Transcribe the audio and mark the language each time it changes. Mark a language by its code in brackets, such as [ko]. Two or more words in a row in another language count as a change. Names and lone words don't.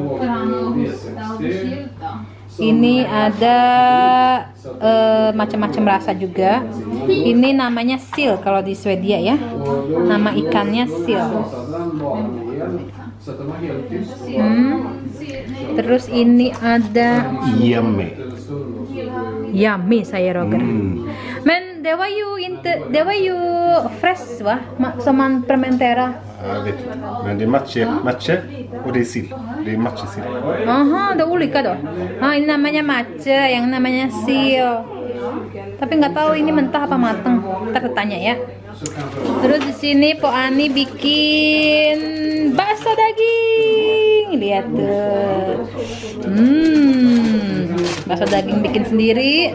[id] Ini ada macam-macam rasa juga. Ini namanya seal kalau di Swedia ya. Nama ikannya seal. Terus ini ada yummy saya Roger. [sv] Men det var ju fresh va? Som man fermenterar. Jag vet inte. Men det är matcha och det är sill. Det är matcha-sill. Aha, det är olika då. [id] Ini namanya matcha, yang namanya seal. Tapi nggak tahu ini mentah apa matang. Kita tanya ya. Terus di sini Po Ani bikin bakso daging. Lihat tuh. Bakso daging bikin sendiri.